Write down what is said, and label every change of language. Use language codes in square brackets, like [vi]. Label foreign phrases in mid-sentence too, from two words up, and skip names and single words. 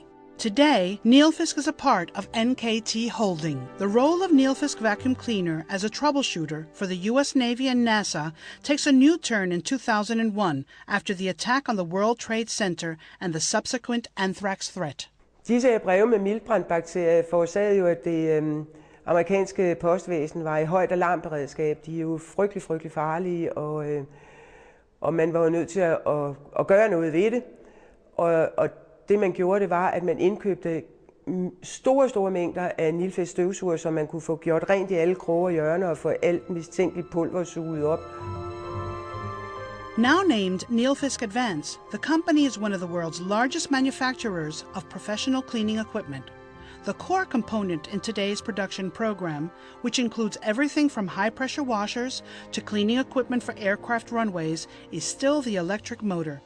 [en] Today, Nilfisk is a part of NKT Holding. The role of Nilfisk vacuum cleaner as a troubleshooter for the U.S. Navy and NASA takes a new turn in 2001 after the attack on the World Trade Center and the subsequent anthrax threat. [da] Disse breve med miltbrandbakterier forårsagede jo, at det amerikanske postvæsen var i højt alarmberedskab. De er jo frygtelig farlige, og man var jo nødt til at gøre noget ved det. Og det man gjorde, det var, at man indkøbte store mængder af Nilfisk støvsuger, så man kunne få gjort rent i alle kroge og hjørner og få alt mistænkeligt pulver suget op. [en] Now named Nilfisk Advance, the company is one of the world's largest manufacturers of professional cleaning equipment. The core component in today's production program, which includes everything from high-pressure washers to cleaning equipment for aircraft runways, is still the electric motor.